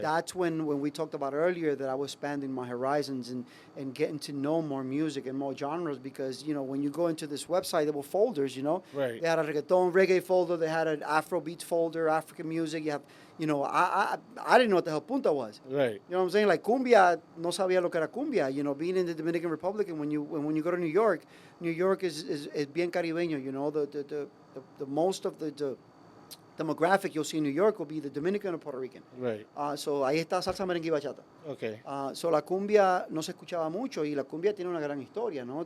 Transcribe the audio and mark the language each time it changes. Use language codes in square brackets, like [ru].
[en] That's when we talked about earlier that I was expanding my horizons and getting to know more music and more genres because, when you go into this website, there were folders, Right. They had a reggaeton, reggae folder, they had an Afro beats folder, African music. You have, I didn't know what the hell punta was. Right. You know what I'm saying? [es] Like cumbia, no sabía lo que era cumbia. [en] Being in the Dominican Republic and when you go to New York is [es] bien caribeño. [en] The most of the demographic you'll see in New York will be the Dominican or Puerto Rican. Right. [es] So ahí está salsa, merengue y bachata. [en] Okay. [es] So la cumbia no se escuchaba mucho y la cumbia tiene una gran historia, ¿no?